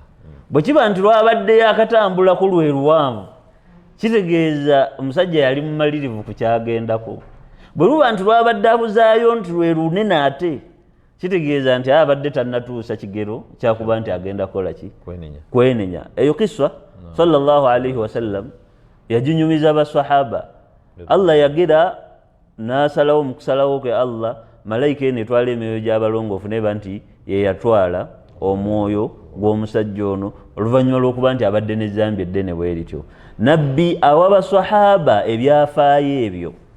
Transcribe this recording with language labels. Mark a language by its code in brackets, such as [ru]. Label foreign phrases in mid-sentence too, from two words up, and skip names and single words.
[lg] Bwe kiba nti lwabadde yakatambulako lwe luwanvu kitegeeza omusajja yali mumalirivu ku kyagendako. Bwe luba nti lwabadde abuzaayo nti lwe lunene ate kitegeeza nti abadde tannatuusa kigero kyakuba nti agenda kola ki kwenenya. Eyo kiswa [ar] صلى الله عليه وسلم [lg] yajinyumiza basahaba. Allah yagira nasalawo mu kusalawo ke Allah malayika eno etwala emyoyo gy'abalongoofu neba nti ye yatwala omwoyo gw'omusajja ono oluvannyuma lw'okuba nti abadde n'ezzambi eddene bwe lityo. Nabbi awa basahaba ebyafaayo ebyo.